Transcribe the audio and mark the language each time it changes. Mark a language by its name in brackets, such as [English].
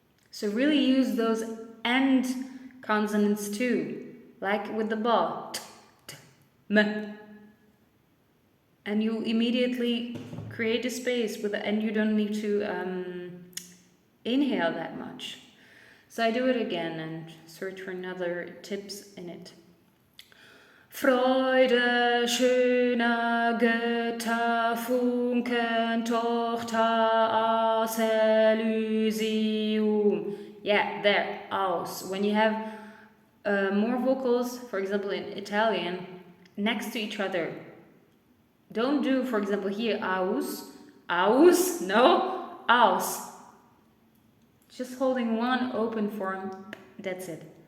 [English] So really use those end consonants too, like with the ba, t, t, m. And you immediately create a space with and you don't need to inhale that much. So I do it again and search for another tips in it. [German] Freude schöner Götterfunken, Tochter aus Elysium. [English] Yeah, there, aus. When you have more vocals, for example in Italian, next to each other. Don't do, for example, here, aus, aus, no, aus. Just holding one open form, that's it.